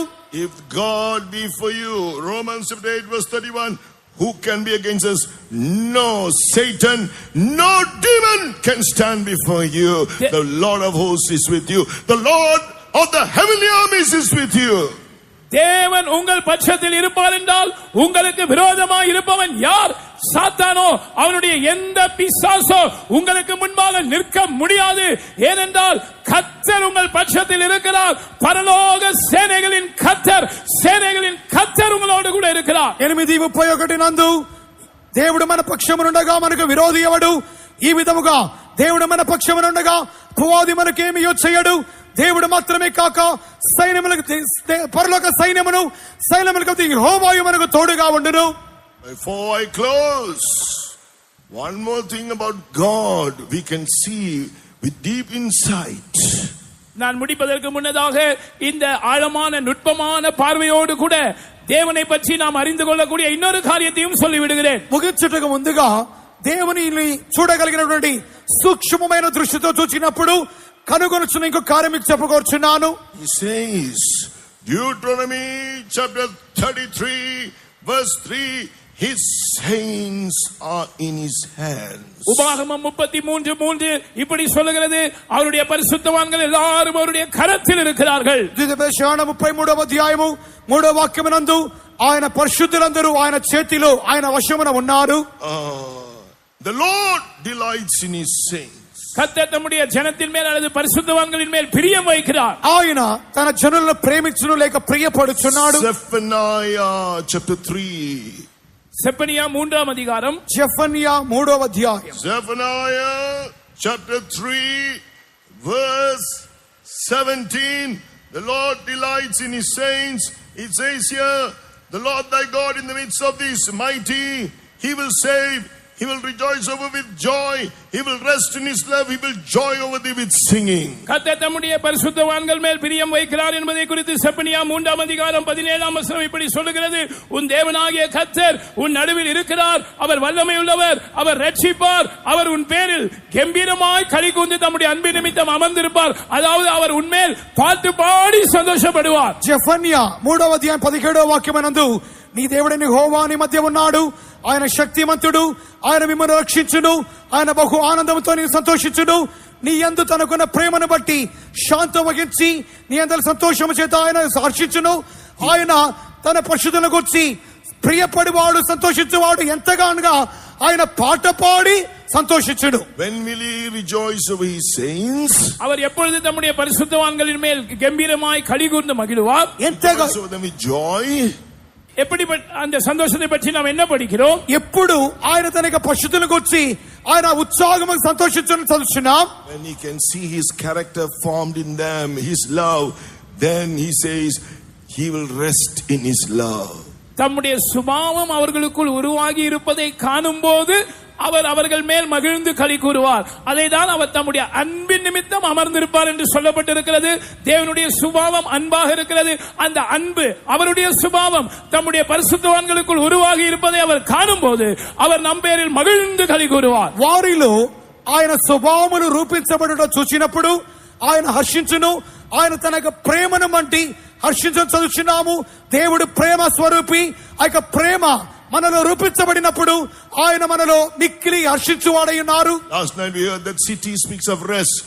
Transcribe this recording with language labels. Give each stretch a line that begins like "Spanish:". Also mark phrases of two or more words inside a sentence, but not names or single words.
English: If God be for you, Romans 8:31, who can be against us? No Satan, no demon can stand before you. The Lord of hosts is with you. The Lord of the heavenly armies is with you.
Tamil: தேவன் உங்கள் பட்சத்தில் இருப்பார் என்றால் உங்களுக்கு விரோதமாய் இருப்பவன் யார்? சாத்தானோ, அவனுடைய எந்த பிசாசோ உங்களுக்கு முன்பாக நிற்க முடியாது. ஏனென்றால் கர்த்தர் உங்கள் பட்சத்தில் இருக்கிறார். பரலோக சேனைகளின் கர்த்தர் உங்களோடு கூட இருக்கிறார்.
Telugu: 8:31 నందు దేవుడు మన పక్షమునుండగా మనకు విరోధి ఎవడు? ఈ విధముగా దేవుడు మన పక్షమునుండగా అపవాది మనకేమియో చేయడు. దేవుడు మాత్రమే కాక సైన్యములకు పరలోక సైన్యములకు యెహోవాయు మనకు తోడుగా ఉండును.
English: Before I close, one more thing about God we can see with deep insight.
Tamil: நான் முடிப்பதற்கு முன்னதாக இந்த ஆழமான நுட்பமான பார்வையோடு கூட தேவனை பற்றி நாம் அறிந்து கொள்ளக்கூடிய இன்னொரு காரியத்தையும் சொல்லிவிடுகிறேன்.
Telugu: ముగించుటకు ముందుగా దేవుని చూడగలిగినటువంటి సూక్ష్మమైన దృష్టితో చూచినప్పుడు కనుగొనుచున్న ఇంకో కార్యం చెప్పుకొచ్చున్నాను.
English: He says, Deuteronomy chapter 33 verse 3, his sayings are in his hands.
Tamil: உபாகமம் 33:3 இப்படி சொல்லுகிறது, அவருடைய பரிசுத்தவான்கள் எல்லாரும் அவருடைய கரத்தில் இருக்கிறார்கள்.
Telugu: ద్వితీయోపదేశకాండ 33వ అధ్యాయము 3వ వాక్యమునందు ఆయన పరిశుద్ధులందరూ ఆయన చేతిలో ఆయన వశమున ఉన్నారు.
English: The Lord delights in his sayings.
Tamil: கர்த்தர் தம்முடைய ஜனத்தின் மேல் அல்லது பரிசுத்தவான்களின் மேல் பிரியம் வைக்கிறார்.
Telugu: ఆయన తన జనులను ప్రేమించును లేక ప్రియపడుచున్నాడు.
English: Zephaniah chapter 3.
Tamil: செப்பனியா 3ஆம் அதிகாரம்.
Telugu: జెఫన్యా 3వ అధ్యాయం.
English: Zephaniah chapter 3 verse 17. The Lord delights in his saints. It says here, the Lord thy God in the midst of these mighty, he will save. He will rejoice over with joy. He will rest in his love. He will joy over thee with singing.
Tamil: கர்த்தர் தம்முடைய பரிசுத்தவான்கள் மேல் பிரியம் வைக்கிறார் என்பதை குறித்து செப்பனியா 3ஆம் அதிகாரம் 17ஆம் வசனம் இப்படி சொல்லுகிறது, உன் தேவனாகிய கர்த்தர் உன் நடுவில் இருக்கிறார். அவர் வல்லமை உள்ளவர். அவர் ரட்சிப்பார். அவர் உன் பேரில் கம்பீரமாய் களி கூர்ந்து தம்முடைய அன்பின் நிமித்தம் அமர்ந்திருப்பார். அதாவது அவர் உன்மேல் பாட்டு பாடி சந்தோஷப்படுவார்.
Telugu: జెఫన్యా 3వ అధ్యాయం 17వ వాక్యమునందు నీ దేవుడైన యెహోవా నీ మధ్య ఉన్నాడు. ఆయన శక్తిమంతుడు. ఆయన మిమ్మల్ని రక్షించును. ఆయన బహు ఆనందంతో నీ సంతోషించును. నీ యందు తనకున్న ప్రేమను బట్టి శాంతం వహించి నీ అందరి సంతోషము చేత ఆయన హర్షించును. ఆయన తన పరిశుద్ధులను గురించి ప్రియపడివాడు సంతోషించువాడు ఎంతగానగా ఆయన పాట పాడి సంతోషించును.
English: When will he rejoice over his saints?
Tamil: அவர் எப்பொழுது தம்முடைய பரிசுத்தவான்களின் மேல் கம்பீரமாய் களி கூர்ந்து மகிழுவார்.
Telugu: ఎంతగా
English: Over them with joy.
Tamil: எப்படி அந்த சந்தோஷத்தை பற்றி நாம் என்ன படிக்கிறோம்?
Telugu: ఎప్పుడు ఆయన తన యొక్క పరిశుద్ధులను గురించి ఆయన ఉత్సాహంగా సంతోషించడం చదువుతున్నాం.
English: When he can see his character formed in them, his love, then he says he will rest in his love.
Tamil: தம்முடைய சுபாவம் அவர்களுக்குள் உருவாகி இருப்பதை காணும்போது அவர் அவர்கள் மேல் மகிழ்ந்து களி கூறுவார். அதைதான் அவர் தம்முடைய அன்பின் நிமித்தம் அமர்ந்திருப்பார் என்று சொல்லப்பட்டிருக்கிறது. தேவனுடைய சுபாவம் அன்பாக இருக்கிறது. அந்த அன்பு அவருடைய சுபாவம் தம்முடைய பரிசுத்தவான்களுக்குள் உருவாகி இருப்பதை அவர் காணும்போது அவர் நம் பேரில் மகிழ்ந்து களி கூறுவார்.
Telugu: వారిలో ఆయన స్వభావమును రూపించబడుట చూచినప్పుడు ఆయన హర్షించును. ఆయన తన యొక్క ప్రేమను బట్టి హర్షించడం చదువుచున్నాము. దేవుడు ప్రేమ స్వరూపి. ఆ యొక్క ప్రేమ మనలో రూపించబడినప్పుడు ఆయన మనలో మిక్కిలి హర్షించువాడై ఉన్నారు.
English: Last night we heard that city speaks of rest.